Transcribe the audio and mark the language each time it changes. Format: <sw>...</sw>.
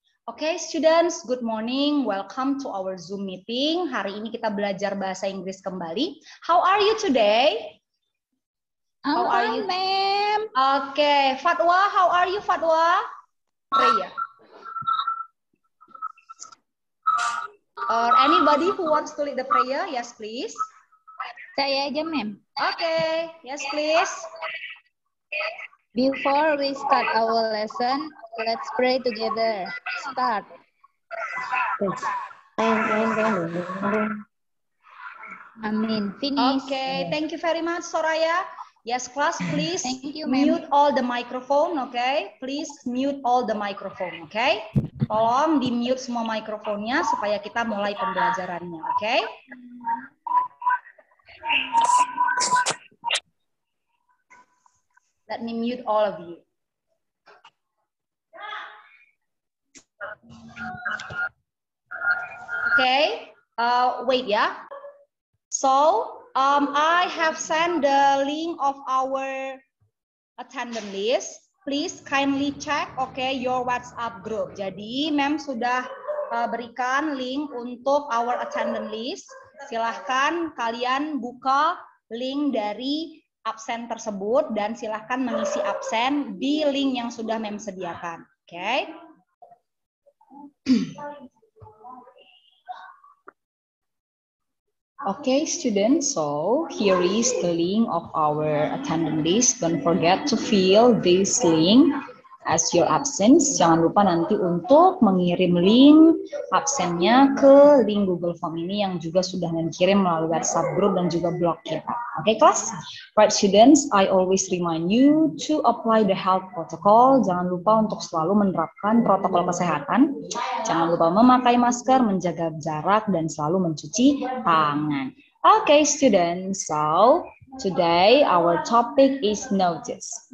<en>Oke, students, good morning. Welcome to our Zoom meeting. Hari ini kita belajar bahasa Inggris kembali. How are you today? How are you, ma'am? Okay, Fatwa, how are you, Fatwa? Raya. Or anybody who wants to lead the prayer? Yes, please.</en> <id>Saya aja, ma'am.</id> <en>Okay, yes, please. Before we start our lesson, let's pray together. Start. Amin. Finish. Okay, thank you very much, Soraya. Yes, class, please Thank you, ma'am. mute all the microphone, okay? Please mute all the microphone, okay?</en> <id>Tolong di-mute semua mikrofonnya supaya kita mulai pembelajarannya, okay?</id> <en>Let me mute all of you. Okay, wait ya. So, I have sent the link of our attendance list. Please kindly check, okay, your WhatsApp group.</en> <id>Jadi, Mem sudah berikan link untuk</id> <en>our attendance list.</en> <id>Silahkan kalian buka link dari absen tersebut dan silahkan mengisi absen di link yang sudah Mem sediakan.</id> <en>Okay. Okay, students, so here is the link of our attendance list. Don't forget to fill this link as your absence.</en> <id>Jangan lupa nanti untuk mengirim link absennya ke link Google Form ini yang juga sudah mengirim melalui WhatsApp group dan juga blog kita.</id> <en>Okay, class? Right, students, I always remind you to apply the health protocol.</en> <id>Jangan lupa untuk selalu menerapkan protokol kesehatan. Jangan lupa memakai masker, menjaga jarak, dan selalu mencuci tangan.</id> <en>Okay, students, so today our topic is notice.</en>